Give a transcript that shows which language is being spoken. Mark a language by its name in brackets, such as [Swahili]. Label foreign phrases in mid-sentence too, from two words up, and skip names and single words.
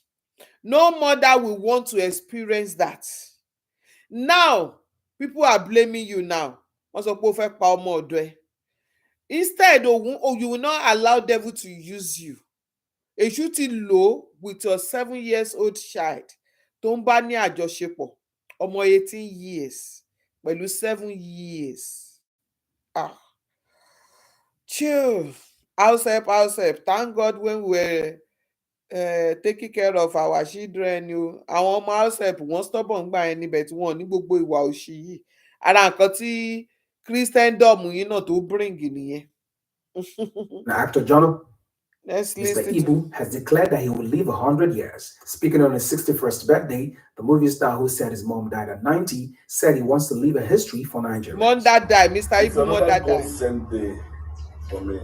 [English] No mother will want to experience that. Now, people are blaming you now. Instead, you will not allow devil to use you. A shooting low with your 7-year-old child. [Yoruba] Tó ń bá ní àjọṣepọ̀, ọmọ 18 years, pẹ̀lú 7 years. [English] Chill. House help. Thank God when we were taking care of our children. [Yoruba] Àwọn ọmọ [English] house help [Yoruba] wọ́n stubborn gbà ẹni bẹ̀ tí wọ́n ní gbogbo ìwà òṣì yìí. Ara nǹkan tí Christendom yìí náà tó bring nìyẹn. [English] Actor John Mr. Ibu has declared that he will live 100 years. Speaking on his 61st birthday, the movie star who said his mom died at 90 said he wants to leave a history for Nigeria. Mom that died, Mr. Ibu, mom that died. It's another God-sent day for me.